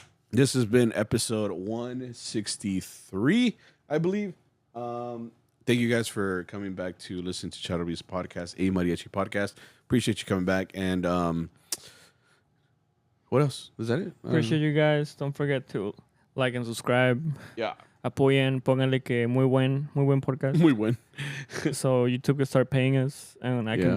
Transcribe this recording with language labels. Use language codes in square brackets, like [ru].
[en] This has been episode 163, I believe. Thank you guys for coming back to listen to CharroBeans podcast, a Mariachi podcast. Appreciate you coming back. And what else? Is that it? Appreciate you guys. Don't forget to like and subscribe. Yeah. [es] Apoyen, pónganle que muy buen podcast. [en] We win. So YouTube can start paying us and I can